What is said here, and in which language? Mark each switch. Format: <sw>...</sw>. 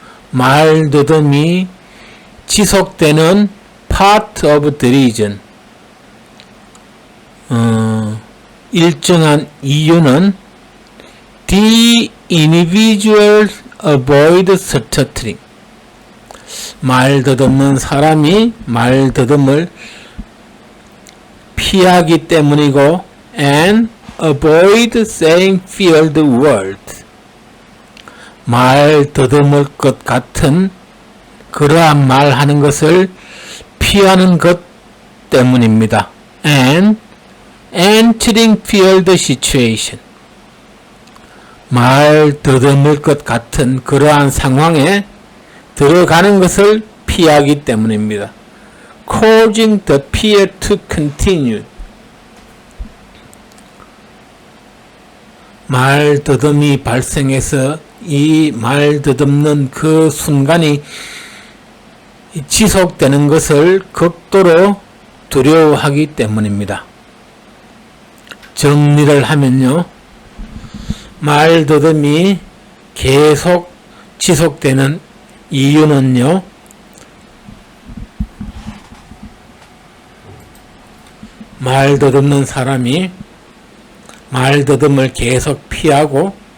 <ko>말더듬이 지속되는</ko> <en>part of the reason.</en> <ko>일정한 이유는</ko> <en>the individuals avoid stuttering.</en> <ko>말더듬는 사람이 말더듬을 피하기 때문이고</ko> <en>and avoid saying feared words.</en> <ko>말 더듬을 것 같은 그러한 말하는 것을 피하는 것 때문입니다.</ko> <en>and entering feared situation.</en> <ko>말 더듬을 것 같은 그러한 상황에 들어가는 것을 피하기 때문입니다.</ko> <en>causing the fear to continue.</en> <ko>말더듬이 발생해서 이 말더듬는 그 순간이 지속되는 것을 극도로 두려워하기 때문입니다. 정리를 하면요, 말더듬이 계속 지속되는 이유는요, 말더듬는 사람이 말더듬을 계속 피하고</ko>